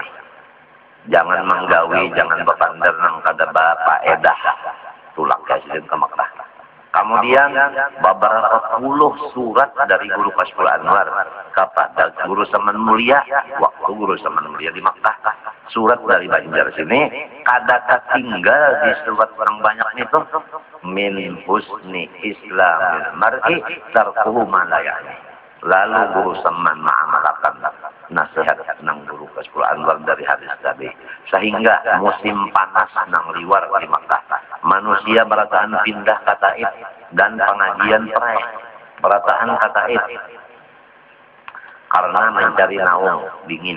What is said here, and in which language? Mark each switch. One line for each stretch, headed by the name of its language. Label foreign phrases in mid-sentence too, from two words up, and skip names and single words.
Banjar: Jangan menggawi, jangan berpandar nang kada bapaedah. Tulak Sidin ke Makkah. Kemudian beberapa puluh surat dari Guru Kashful Anwar kepada Guru Saman Mulia waktu Guru Saman Mulia di Makkah. Surat dari Banjar sini kada tinggal di surat orang banyak itu
Arabic: من حسن إسلام المرء تركه ما لا يعني.
Banjar: Lalu Guru Saman mengamalkan nasihat nang Guru Kashful Anwar dari hadis tadi. Sehingga musim panas nang liwar di Makkah, manusia berataan pindah ke Taif dan pengajian perai berataan ke Taif karena mencari naung dingin.